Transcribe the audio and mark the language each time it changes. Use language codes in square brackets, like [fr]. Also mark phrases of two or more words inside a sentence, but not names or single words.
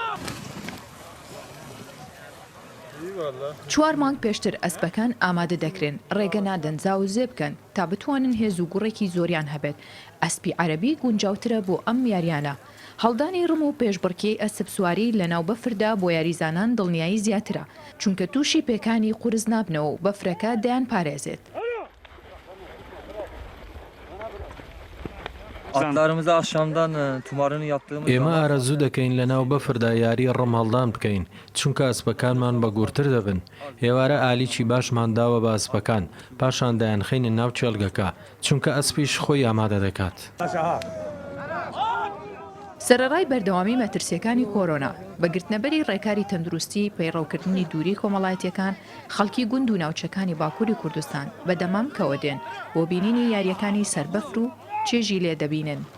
[ckb] 4 مانگ پێشتر ئەسپەکان ئامادە دەکرێن، ڕێگە نادەن زاو زێ بکەن تا بتوانن هێز و گوڕێکی زۆریان هەبێت. ئەسپی عەرەبی گونجاوترە بۆ ئەم یاریانە. هەڵدانی ڕم و پێشبڕکێی ئەسپسواری لە ناو بەفردا بۆ یاریزانان دڵنیایی زیاترە، چونکە تووشی پێکانی قورس نابنەوە و بەفرەکە دەیان پارێزێت. [tr] Atlarımızı akşamdan tumarını yaptığımız [ckb] ئێمە ئارەزوو دەکەین لە ناو بەفردا یاری ڕم هەڵدان بکەین، چونکە ئەسپەکانمان بەگورتر دەبن. ئێوارە ئالیکی باشمان داوە بە ئەسپەکان، پاشان دایانخینە ناو چێلگەکە، چونکە ئەسپیش خۆی ئامادە دەکات. سەرەڕای بەردەوامی مەترسیەکانی کۆرۆنا بەگرتنەبەری ڕێکاری تەندروستی پەیڕەوکردنی دووری کۆمەڵایەتیەکان خەڵکی گوند و ناوچەکانی باکووری کوردستان بەدەمام کەوە دێن بۆ بینینی یاریەکانی سەربەفر و چێژی لێ دەبینن.